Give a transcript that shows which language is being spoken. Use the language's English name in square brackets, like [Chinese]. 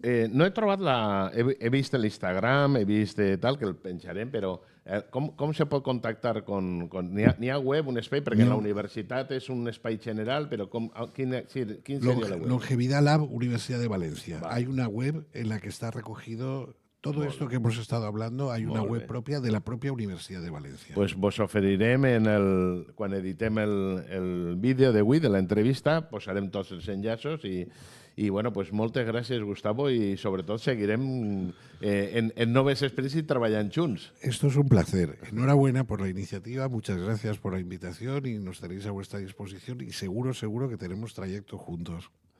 [Catalan] no he trobat he vist l'Instagram, he vist tal, que el penjarem, però com se pot contactar n'hi ha web, un espai, perquè la universitat és un espai general, però quin seria la web? [Spanish] Longevidad Lab, Universidad de Valencia. Vale. Hay una web en la que está recogido Todo esto que hemos estado hablando, hay una [Catalan] Molt [Spanish] web [Catalan] bé. [Spanish] propia de la propia Universitat de València. [Catalan] Pues vos oferirem, quan editem el vídeo d'avui, de l'entrevista, posarem tots els enllaços i bueno, pues moltes gràcies, Gustavo, i sobretot seguirem en noves experiències treballant junts. [Spanish] Esto es un placer. Enhorabuena por la iniciativa, muchas gracias por la invitación y nos tenéis a vuestra disposición y seguro que tenemos trayecto juntos.